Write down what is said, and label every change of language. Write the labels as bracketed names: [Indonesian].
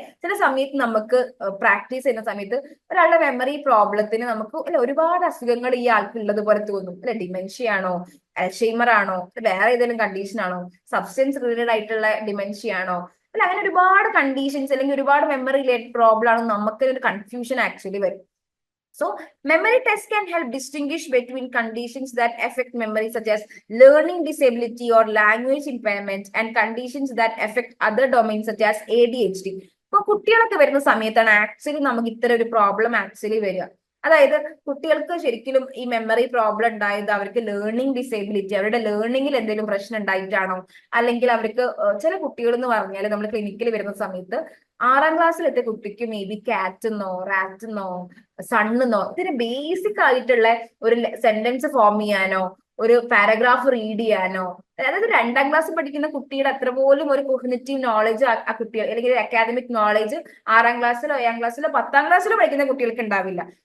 [Malayalam] ചില സമയത്ത് നമുക്ക് പ്രാക്ടീസ് ചെയ്യുന്ന സമയത്ത് ഒരാളുടെ മെമ്മറി പ്രോബ്ലത്തിന് നമുക്ക് ഒരുപാട് അസുഖങ്ങൾ ഈ ആൾക്ക് ഉള്ളത് പോലെ തോന്നും. ഡിമെൻഷ്യ ആണോ, അൽഷൈമർ ആണോ, വേറെ ഏതെങ്കിലും കണ്ടീഷൻ ആണോ, സബ്സ്റ്റൻസ് റിലേറ്റഡ് ആയിട്ടുള്ള ഡിമെൻഷ്യ ആണോ, അങ്ങനെ ഒരുപാട് കണ്ടീഷൻസ് അല്ലെങ്കിൽ ഒരുപാട് മെമ്മറി റിലേറ്റഡ് പ്രോബ്ലം ആണ്, നമുക്ക് ഒരു കൺഫ്യൂഷൻ ആക്ച്വലി വരും. [English] So, memory tests can help distinguish between conditions that affect memory, such as learning disability or language impairment, and conditions that affect other domains, such as ADHD. [Malayalam] ഇപ്പൊ കുട്ടികളൊക്കെ വരുന്ന സമയത്താണ് actually നമുക്ക് ഇത്തരം ഒരു പ്രോബ്ലം ആക്ച്വലി വരിക. അതായത് കുട്ടികൾക്ക് ശരിക്കും ഈ മെമ്മറി പ്രോബ്ലം ഉണ്ടായത് അവർക്ക് ലേണിംഗ് ഡിസേബിലിറ്റി, അവരുടെ ലേണിംഗിൽ എന്തെങ്കിലും പ്രശ്നം ഉണ്ടായിട്ടാണോ, അല്ലെങ്കിൽ അവർക്ക് ചില കുട്ടികൾ എന്ന് പറഞ്ഞാൽ നമ്മൾ ക്ലിനിക്കിൽ വരുന്ന സമയത്ത് 6ാം ക്ലാസ്സിലെത്തിയ കുട്ടിക്ക് മേ ബി കാറ്റെന്നോ റാറ്റെന്നോ സണ്ണെന്നോ ഇതിന് ബേസിക് ആയിട്ടുള്ള ഒരു സെന്റൻസ് ഫോം ചെയ്യാനോ ഒരു പാരഗ്രാഫ് റീഡ് ചെയ്യാനോ, അതായത് 2ാം ക്ലാസ് പഠിക്കുന്ന കുട്ടിയുടെ അത്ര പോലും ഒരു കോഗ്നിറ്റീവ് നോളജ് ആ കുട്ടികൾ, അല്ലെങ്കിൽ അക്കാദമിക് നോളജ് 6ാം ക്ലാസ്സിലോ 7ാം ക്ലാസ്സിലോ 10ാം ക്ലാസ്സിലോ പഠിക്കുന്ന കുട്ടികൾക്ക് ഉണ്ടാവില്ല.